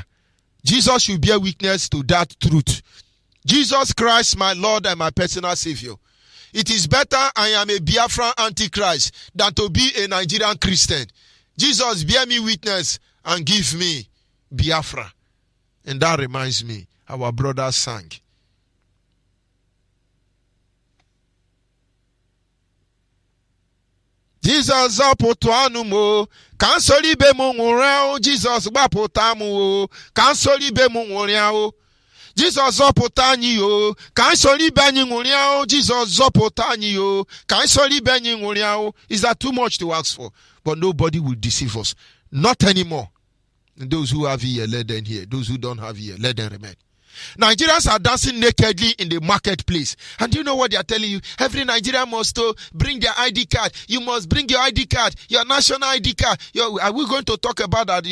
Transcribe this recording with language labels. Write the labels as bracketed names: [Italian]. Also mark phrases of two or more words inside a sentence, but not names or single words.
[English] Jesus should bear witness to that truth. Jesus Christ, my Lord and my personal Savior. It is better I am a Biafra antichrist than to be a Nigerian Christian. Jesus, bear me witness and give me Biafra. And that reminds me, our brother sang. [Igbo] Jesus zapụtụ mo kansoli be mu nwụrụ Jesus gbapụta mu kansoli be mu nwụrụ Jesus zọpụta anyị o kansoli be anyị nwụrụ Jesus zọpụta anyị o kansoli be anyị nwụrụ. [English] Is that too much to ask for? But nobody will deceive us. Not anymore. And those who have ear, let them hear. Those who don't have ear, let them remain. Nigerians are dancing nakedly in the marketplace. And do you know what they are telling you? Every Nigerian must bring their ID card. You must bring your ID card, your national ID card. Are we going to talk about that?